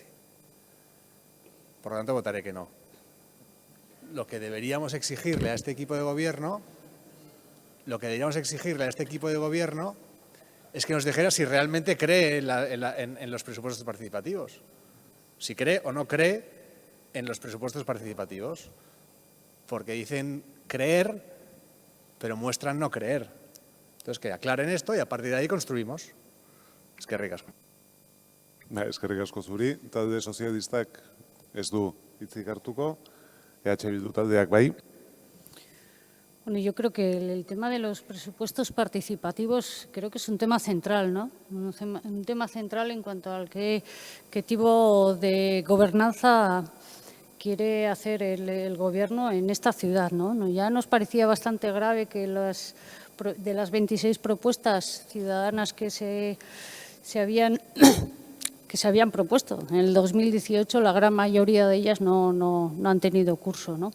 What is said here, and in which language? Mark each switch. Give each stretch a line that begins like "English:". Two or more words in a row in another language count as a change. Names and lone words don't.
Spanish: Por lo tanto, votaré que no. Lo que deberíamos exigirle a este equipo de gobierno, es que nos dijera si realmente cree en los presupuestos participativos. Si cree o no cree en los presupuestos participativos. Porque dicen creer, pero muestran no creer. Entonces, que aclaren esto y a partir de ahí construimos.
Basque: Eskerrik asko. Eskerrik asko zuri, talde sozialistak ez du hitzik hartuko, Bildu taldeak bai.
Spanish: Bueno, yo creo que el tema de los presupuestos participativos creo que es un tema central, ¿no? Un tema central en cuanto al qué tipo de gobernanza quiere hacer el Gobierno en esta ciudad, ¿no? Ya nos parecía bastante grave que de las 26 propuestas ciudadanas que se habían propuesto en el 2018, la gran mayoría de ellas no han tenido curso, ¿no?